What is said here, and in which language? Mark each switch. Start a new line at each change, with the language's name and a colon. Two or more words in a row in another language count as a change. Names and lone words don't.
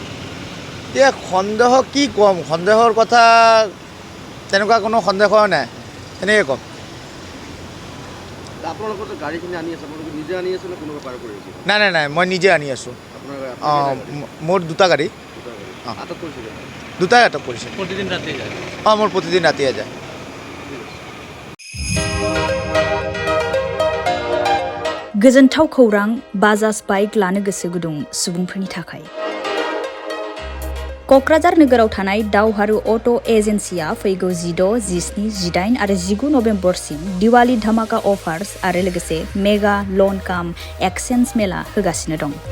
Assamese: এতিয়া সন্দেহ কি ক'ম, সন্দেহৰ কথা তেনেকুৱা কোনো সন্দেহ নাই, এনেকৈ ক'ম। আপোনালোকৰ গাড়ীখিনি আনি আছে, নিজে আনি আছে নে কোনোবা পাৰ কৰি আছে? নাই নাই নাই, মই নিজে আনি আছোঁ। মোৰ দুটা গাড়ী দুটাই আটক কৰিছে। প্ৰতিদিন ৰাতিয়ে যায়? মোৰ প্ৰতিদিন ৰাতিয়ে যায়।
Bodo: गोजोनथाव खौरां बाजाज बाइक लानो गोसो गुदुं सुबुंफोरनि थाखाय। क'क्राझार नोगोराव थानाय दावहारु अट' एजेन्सिया फैगौ 16, 17, 18 आरो 19 नभेम्बरसिम दिवाली धामाका अफार्स आरो लोगोसे
English: mega loan cum exchange
Bodo: मेला होगासिनो दं।